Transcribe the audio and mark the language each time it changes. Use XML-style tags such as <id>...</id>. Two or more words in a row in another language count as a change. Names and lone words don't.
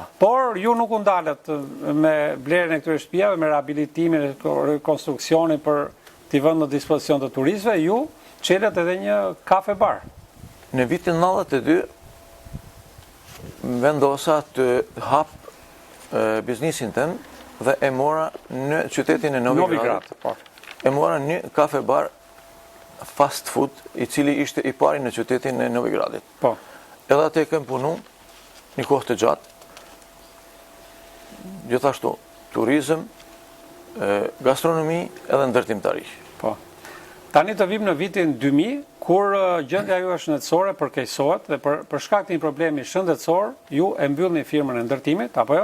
<sq>Por ju nuk u ndalet me blerjen e këtyre shtëpiave, me rehabilitimin e rekonstruksionin për t'i vënë në dispozicion të turistëve, ju çelet edhe një kafe bar. Në vitin 92 vendosa të hap biznesin tëm dhe e mora në qytetin e Novigrad. E mora një kafe bar fast food, i cili ishte i pari në qytetin e Novigradit. Po. Edhe atë e kem punu një kohë të gjatë, gjithashtu turizëm, gastronomi edhe ndërtimtari. Po. Tani të vim në vitin 2000, kur gjendja ju është shëndetësore përkeqësohet dhe për shkak të një problemi shëndetësor, ju e mbyllni firmën e ndërtimit, apo jo?</sq>